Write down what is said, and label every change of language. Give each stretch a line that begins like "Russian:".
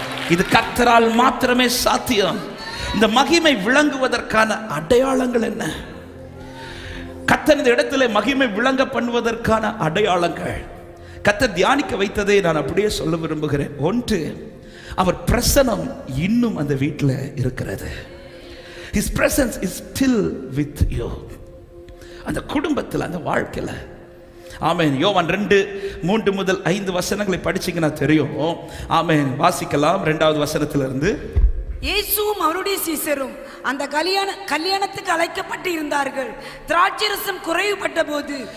Tamil: இது கர்த்தரால் மாத்திரமே சாத்தியம். இந்த மகிமை விளங்குவதற்கான அடையாளங்கள் என்ன? கர்த்தர் இந்த இடத்துல மகிமை விளங்க பண்ணுவதற்கான அடையாளங்கள் கர்த்தர் தியானிக்க வைத்ததை நான் அப்படியே சொல்ல விரும்புகிறேன். ஒன்று, அவர் பிரசன்னம் இன்னும் அந்த வீட்டில் இருக்கிறது.
English: His presence is still with you.
Tamil: அந்த குடும்பத்தில், அந்த வாழ்க்கையில். ஆமென். யோவான் 2:3 முதல் 5 வசனங்களை படிச்சீங்கன்னா தெரியும். ஆமென். வாசிக்கலாம் 2வது வசனத்திலிருந்து. இயேசுவும் அவருடைய சீசரும் அந்த கல்யாணத்துக்கு அழைக்கப்பட்டு இருந்தார்கள். திராட்சரசம் குறைவுபட்ட போது